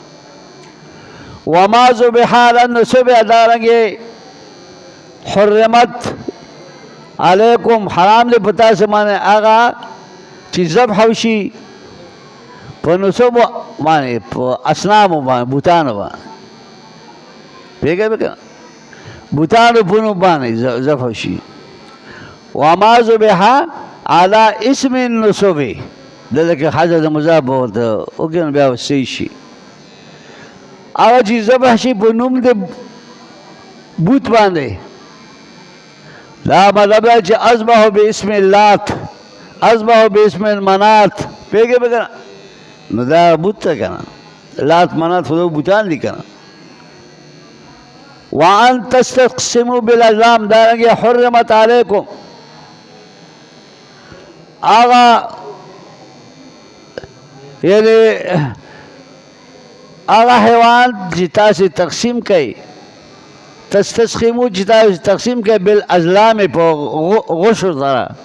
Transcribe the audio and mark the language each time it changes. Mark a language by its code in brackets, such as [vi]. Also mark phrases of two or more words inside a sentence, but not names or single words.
[ar] وما ذبح علی النصب [ps] دارنګې [ar] حرمت علیکم [ps] حرام دی په تاسې باندې هغه چې ذبح وشي په نصب باندې په اصنامو باندې بوتانو باندې پوهېږئ به که نه بوتانو په نوم باندې ذبح وشي [ar] وما ذبح علی اسم النصب [ps] دلته کې حضرت د مضاف به ورته وکړي نو بیا صحیح شي هغه چې ذبح شي په نوم د بوت باندې دا مطلب دی چې [ar] اذبح باسم اللات اذبح باسم المنات [ps] پوهېږئ به که نه نو دا بوت ته که نه لات منات خو بوتان دي که نه [ar] وان تستقسموا بالازلام [ps] دارنګې [ar] حرمت علیکم [ps] هغه یعنی هغه حیوان چې تاسې تقسیم کوئ تستسخمو چې تاسې تقسیم کوئ بالازلام په غشو سره